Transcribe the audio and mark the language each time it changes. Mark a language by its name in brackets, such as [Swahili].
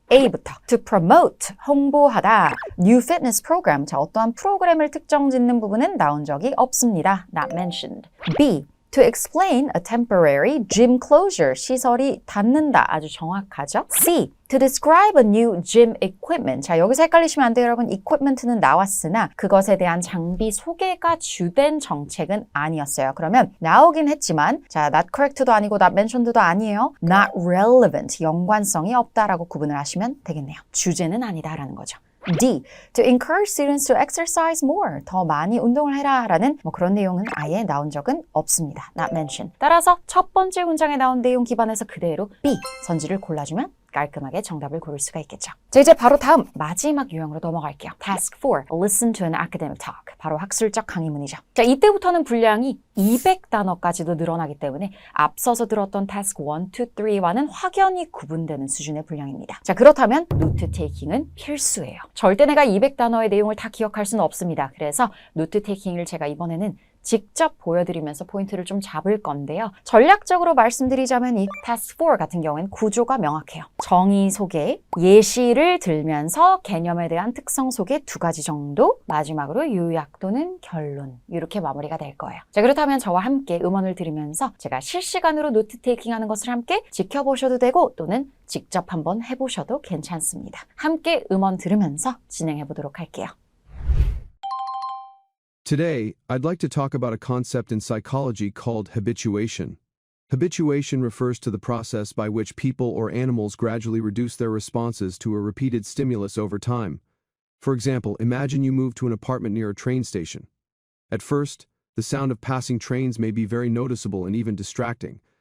[Korean] A부터 [English] to promote, [Korean] 홍보하다. [English] New fitness program, [Korean] 자, 어떠한 프로그램을 특정 짓는 부분은 나온 적이 없습니다. [English] Not mentioned. B, to explain a temporary gym closure, [Korean] 시설이 닫는다. 아주 정확하죠. [English] C, to describe a new gym equipment. [Korean] 자, 여기서 헷갈리시면 안 돼요, 여러분. equipment는 나왔으나 그것에 대한 장비 소개가 주된 정책은 아니었어요. 그러면 나오긴 했지만 자, [English] not correct [Korean] 도 아니고 [English] not mentioned [Korean] 도 아니에요. [English] not relevant, [Korean] 연관성이 없다라고 구분을 하시면 되겠네요. 주제는 아니다라는 거죠. [English] D, to encourage students to exercise more. [Korean] 더 많이 운동을 해라 라는 뭐 그런 내용은 아예 나온 적은 없습니다. [English] Not mentioned. [Korean] 따라서 첫 번째 문장에 나온 내용 기반에서 그대로 B, 선지를 골라주면 깔끔하게 정답을 고를 수가 있겠죠. 자, 이제 바로 다음 마지막 유형으로 넘어갈게요. [English] Task 4, listen to an academic talk. [Korean] 바로 학술적 강의문이죠. 자, 이때부터는 분량이 200단어까지도 늘어나기 때문에 앞서서 들었던 Task 1, 2, 3와는 확연히 구분되는 수준의 분량입니다. 자, 그렇다면 노트 테이킹은 필수예요. 절대 내가 200단어의 내용을 다 기억할 수는 없습니다. 그래서 노트 테이킹을 제가 이번에는 직접 보여드리면서 포인트를 좀 잡을 건데요. 전략적으로 말씀드리자면 이 Task 4 같은 경우에는 구조가 명확해요. 정의 소개, 예시를 들면서 개념에 대한 특성 소개 2가지 정도, 마지막으로 요약 또는 결론, 이렇게 마무리가 될 거예요. 자, 그렇다면 저와 함께 음원을 들으면서 제가 실시간으로 노트 테이킹하는 것을 함께 지켜보셔도 되고 또는 직접 한번 해보셔도 괜찮습니다. 함께 음원 들으면서 진행해 보도록 할게요. [English] Today, I'd like to talk about a concept in psychology called habituation. Habituation refers to the process by which people or animals gradually reduce their responses to a repeated stimulus over time. For example, imagine you move to an apartment near a train station. At first, the sound of passing trains may be very noticeable and even distracting.